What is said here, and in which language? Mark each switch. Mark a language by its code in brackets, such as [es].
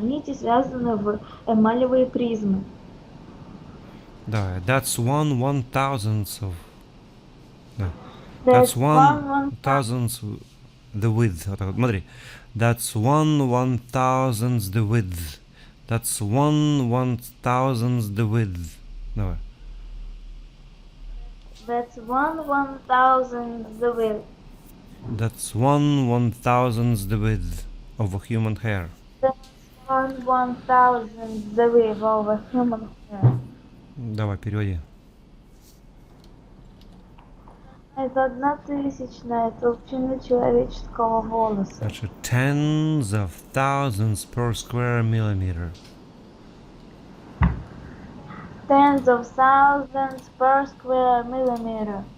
[ru] Нити связаны в эмалевые призмы. [en] Да, that's 1/1000th of. [ru] Да. [en] That's That's 1/1000th the width. [ru] Вот так вот, смотри. [en] That's 1/1000th the width. That's 1/1000th the width. [ru] Давай. [en] That's 1/1000th the width. That's 1/1000th the width of a human hair. That's 1/1000th the width of a human hair. [ru] Давай, переводи. Это 1/1000 толщины человеческого волоса. Дальше. [en] Tens of thousands per square millimeter. Tens of thousands per square millimeter.